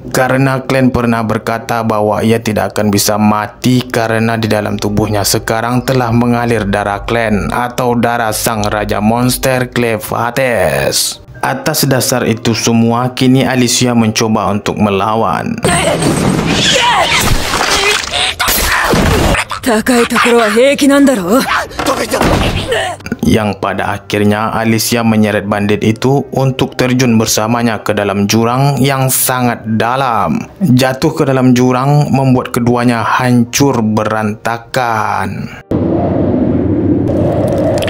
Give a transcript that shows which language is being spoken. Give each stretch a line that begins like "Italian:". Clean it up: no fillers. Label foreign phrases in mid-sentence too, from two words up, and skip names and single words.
Indonesian: Karena Klen pernah berkata bahwa ia tidak akan bisa mati karena di dalam tubuhnya sekarang telah mengalir darah Klen atau darah sang raja monster Clefates. Atas dasar itu semua, kini Alicia mencoba untuk melawan.
Japanese: 高いところは平気なんだろう。
Indonesian: Yang pada akhirnya Alicia menyeret bandit itu untuk terjun bersamanya ke dalam jurang yang sangat dalam. Jatuh ke dalam jurang membuat keduanya hancur berantakan.